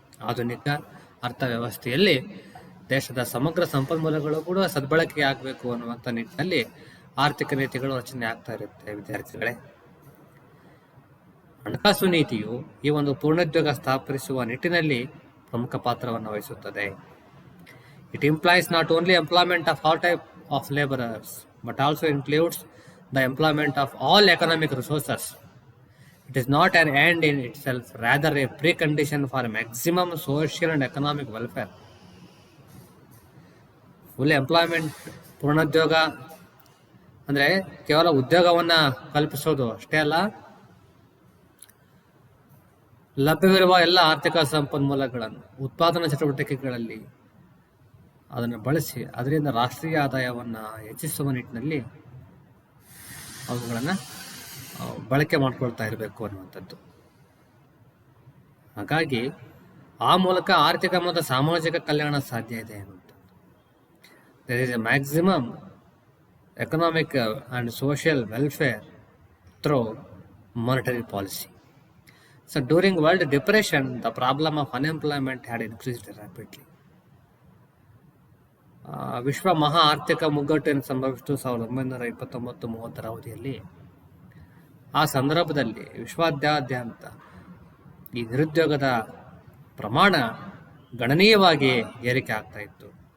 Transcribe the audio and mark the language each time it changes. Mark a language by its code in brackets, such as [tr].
[kn] ಆಧುನಿಕ ಅರ್ಥವ್ಯವಸ್ಥೆಯಲ್ಲಿ ದೇಶದ ಸಮಗ್ರ ಸಂಪನ್ಮೂಲಗಳು ಕೂಡ ಸದ್ಬಳಕೆ ಆಗಬೇಕು ಅನ್ನುವಂಥ ನಿಟ್ಟಿನಲ್ಲಿ ಆರ್ಥಿಕ ನೀತಿಗಳು ರಚನೆ ಆಗ್ತಾ ಇರುತ್ತೆ. ವಿದ್ಯಾರ್ಥಿಗಳೇ, ಹಣಕಾಸು ನೀತಿಯು ಈ ಒಂದು ಪೂರ್ಣೋದ್ಯೋಗ ಸ್ಥಾಪಿಸುವ ನಿಟ್ಟಿನಲ್ಲಿ ಪ್ರಮುಖ ಪಾತ್ರವನ್ನು ವಹಿಸುತ್ತದೆ. [en] It implies not only employment of all type of labourers but also includes the employment of all economic resources. It is not an end in itself, rather a precondition for maximum social and economic welfare. [kn] Full employment, ಪೂರ್ಣೋದ್ಯೋಗ ಅಂದರೆ ಕೇವಲ ಉದ್ಯೋಗವನ್ನು ಕಲ್ಪಿಸೋದು ಅಷ್ಟೇ ಅಲ್ಲ, ಲಭ್ಯವಿರುವ ಎಲ್ಲ ಆರ್ಥಿಕ ಸಂಪನ್ಮೂಲಗಳನ್ನು ಉತ್ಪಾದನಾ ಚಟುವಟಿಕೆಗಳಲ್ಲಿ ಅದನ್ನು ಬಳಸಿ ಅದರಿಂದ ರಾಷ್ಟ್ರೀಯ ಆದಾಯವನ್ನು ಹೆಚ್ಚಿಸುವ ನಿಟ್ಟಿನಲ್ಲಿ ಅವುಗಳನ್ನು ಬಳಕೆ ಮಾಡ್ಕೊಳ್ತಾ ಇರಬೇಕು ಅನ್ನುವಂಥದ್ದು. ಹಾಗಾಗಿ ಆ ಮೂಲಕ ಆರ್ಥಿಕ ಮತ್ತು ಸಾಮಾಜಿಕ ಕಲ್ಯಾಣ ಸಾಧ್ಯ ಇದೆ ಅನ್ನುವಂಥದ್ದು. [en] There is a maximum economic and social welfare through monetary policy. So during World Depression, the problem of unemployment had increased rapidly. [kn] ವಿಶ್ವ ಮಹಾ ಆರ್ಥಿಕ ಮುಗ್ಗಟ್ಟು ಸಂಭವಿಸಿತು 1929-30 ಅವಧಿಯಲ್ಲಿ. ಆ ಸಂದರ್ಭದಲ್ಲಿ ವಿಶ್ವಾದ್ಯಂತ ಈ ನಿರುದ್ಯೋಗದ ಪ್ರಮಾಣ ಗಣನೀಯವಾಗಿ ಏರಿಕೆ ಆಗ್ತಾ ಇತ್ತು.